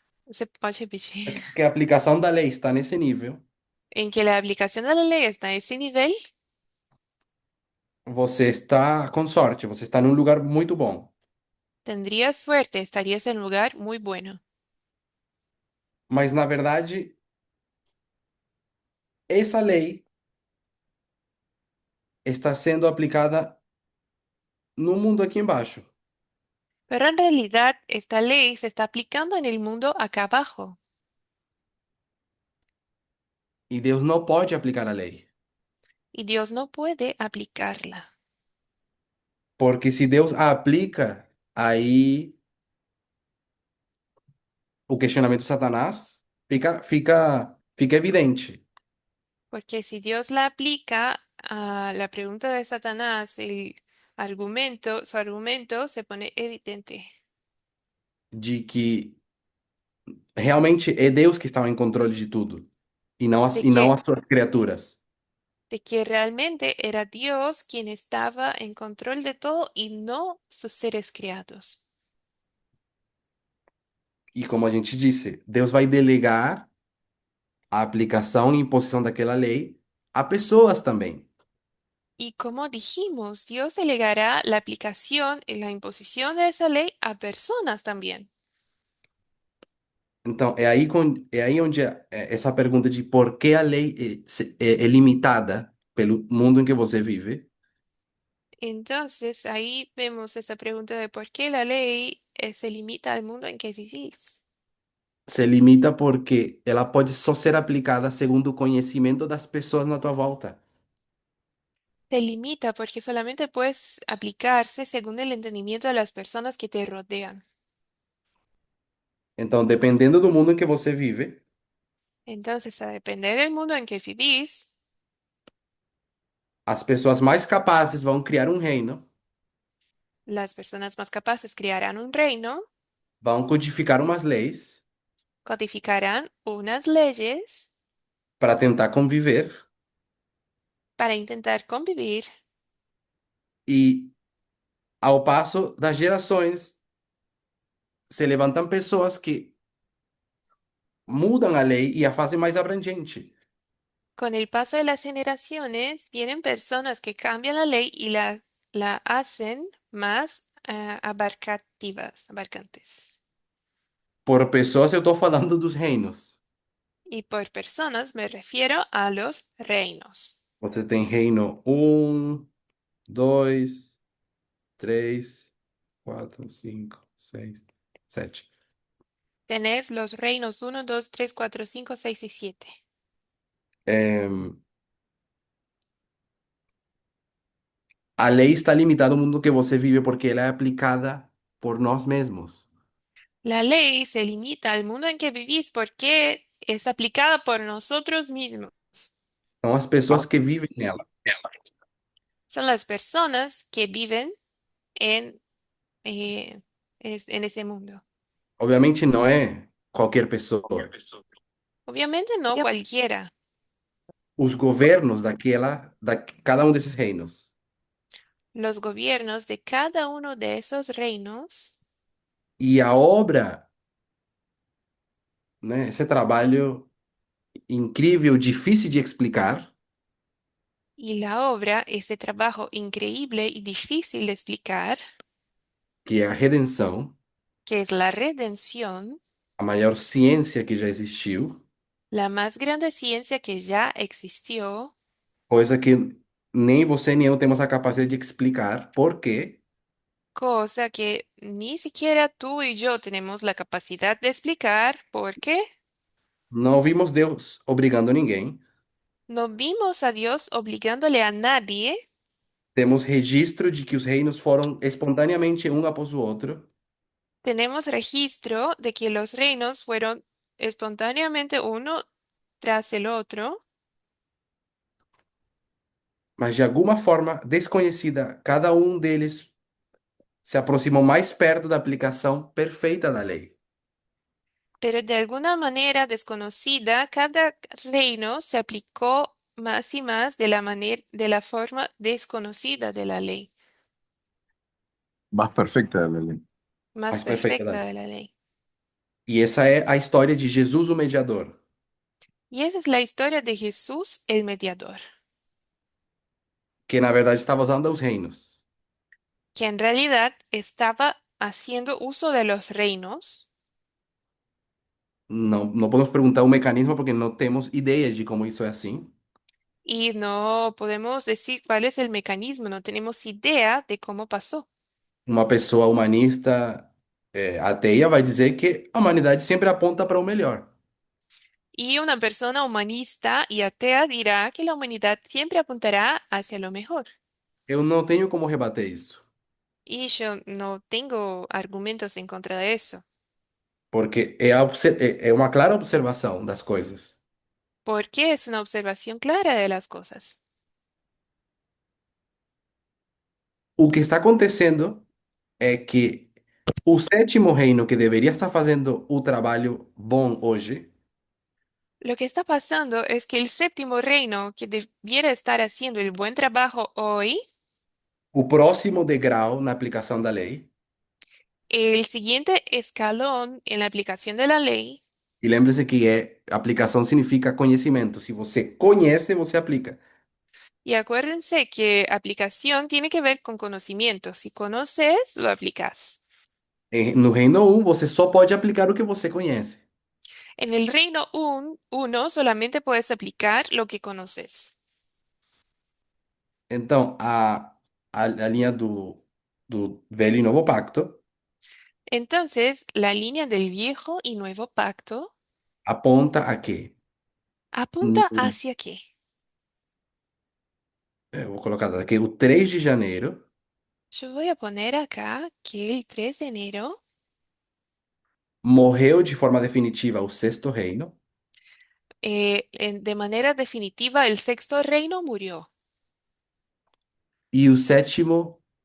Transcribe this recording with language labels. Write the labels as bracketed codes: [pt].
[es] ¿Se puede repetir? [pt] que a aplicação da lei está nesse nível, [es] En que la aplicación de la ley está a ese nivel, [pt] você está com sorte, você está num lugar muito bom. [es] tendrías suerte, estarías en un lugar muy bueno. [pt] Mas, na verdade, essa lei está sendo aplicada no mundo aqui embaixo. [es] Pero en realidad esta ley se está aplicando en el mundo acá abajo. [pt] E Deus não pode aplicar a lei. [es] Y Dios no puede aplicarla. [pt] Porque se Deus a aplica, aí o questionamento de Satanás fica evidente. [es] Porque si Dios la aplica a la pregunta de Satanás, su argumento se pone evidente [pt] de que realmente é Deus que está em controle de tudo de e não que, as suas criaturas. [es] de que realmente era Dios quien estaba en control de todo y no sus seres criados. [pt] E como a gente disse, Deus vai delegar a aplicação e imposição daquela lei a pessoas também. [es] Y como dijimos, Dios delegará la aplicación y la imposición de esa ley a personas también. [pt] Então, é aí onde essa pergunta de por que a lei é limitada pelo mundo em que você vive, [es] Entonces, ahí vemos esa pregunta de por qué la ley se limita al mundo en que vivís. [pt] se limita porque ela pode só ser aplicada segundo o conhecimento das pessoas na tua volta. [es] Se limita porque solamente puedes aplicarse según el entendimiento de las personas que te rodean. [pt] Então, dependendo do mundo em que você vive, [es] Entonces, a depender del mundo en que vivís, [pt] as pessoas mais capazes vão criar um reino, [es] las personas más capaces crearán un reino, [pt] vão codificar umas leis [es] codificarán unas leyes [pt] para tentar conviver [es] para intentar convivir. [pt] e, ao passo das gerações, se levantam pessoas que mudam a lei e a fazem mais abrangente. [es] Con el paso de las generaciones, vienen personas que cambian la ley y la hacen más abarcantes. [pt] Por pessoas, eu estou falando dos reinos. [es] Y por personas me refiero a los reinos. [pt] Você tem reino um, 2, 3, 4, 5, 6, 7. [es] Tenés los reinos 1, 2, 3, 4, 5, 6 y 7. [pt] A lei está limitada ao mundo que você vive porque ela é aplicada por nós mesmos. [es] La ley se limita al mundo en que vivís porque es aplicada por nosotros mismos. [pt] São as pessoas que vivem nela. [es] Son las personas que viven en, eh, en ese mundo. [pt] Obviamente não é qualquer pessoa. [es] Obviamente no cualquiera. [pt] Os governos cada um desses reinos. [es] Los gobiernos de cada uno de esos reinos [pt] E a obra, né, esse trabalho incrível, difícil de explicar, [es] y la obra, este trabajo increíble y difícil de explicar, [pt] que é a redenção, [es] que es la redención, [pt] a maior ciência que já existiu, [es] la más grande ciencia que ya existió, [pt] coisa que nem você nem eu temos a capacidade de explicar por quê. [es] cosa que ni siquiera tú y yo tenemos la capacidad de explicar porque [pt] Não vimos Deus obrigando ninguém. [es] no vimos a Dios obligándole a nadie. [pt] Temos registro de que os reinos foram espontaneamente um após o outro, [es] Tenemos registro de que los reinos fueron espontáneamente uno tras el otro, [pt] mas de alguma forma desconhecida, cada um deles se aproximou mais perto da aplicação perfeita da lei. [es] pero de alguna manera desconocida, cada reino se aplicó más y más de la manera, de la forma desconocida de la ley, Más perfecta de la ley. más [pt] Mais perfeita da [es] perfecta [pt] lei. [es] de la ley. [pt] E essa é a história de Jesus, o mediador, [es] Y esa es la historia de Jesús, el mediador, [pt] que na verdade estava usando os reinos. [es] que en realidad estaba haciendo uso de los reinos. [pt] Não podemos perguntar o mecanismo porque não temos ideia de como isso é assim. [es] Y no podemos decir cuál es el mecanismo, no tenemos idea de cómo pasó. [pt] Uma pessoa humanista, ateia vai dizer que a humanidade sempre aponta para o melhor. [es] Y una persona humanista y atea dirá que la humanidad siempre apuntará hacia lo mejor. [pt] Eu não tenho como rebater isso, [es] Y yo no tengo argumentos en contra de eso, [pt] porque é uma clara observação das coisas. [es] porque es una observación clara de las cosas. [pt] O que está acontecendo é que o sétimo reino, que deveria estar fazendo o trabalho bom hoje, [es] Lo que está pasando es que el séptimo reino, que debiera estar haciendo el buen trabajo hoy, [pt] o próximo degrau na aplicação da lei, [es] el siguiente escalón en la aplicación de la ley, [pt] e lembre-se que aplicação significa conhecimento. Se você conhece, você aplica. [es] y acuérdense que aplicación tiene que ver con conocimiento. Si conoces, lo aplicas. [pt] No reino 1, você só pode aplicar o que você conhece. [es] En el reino uno solamente puedes aplicar lo que conoces. [pt] Então, a linha do Velho e Novo Pacto [es] Entonces, la línea del viejo y nuevo pacto [pt] aponta a quê? [es] apunta No- hacia qué. [pt] Eu vou colocar aqui o 3 de janeiro [es] Yo voy a poner acá que el 3 de enero [pt] morreu de forma definitiva o sexto reino [es] de manera definitiva el sexto reino murió. [pt] e o sétimo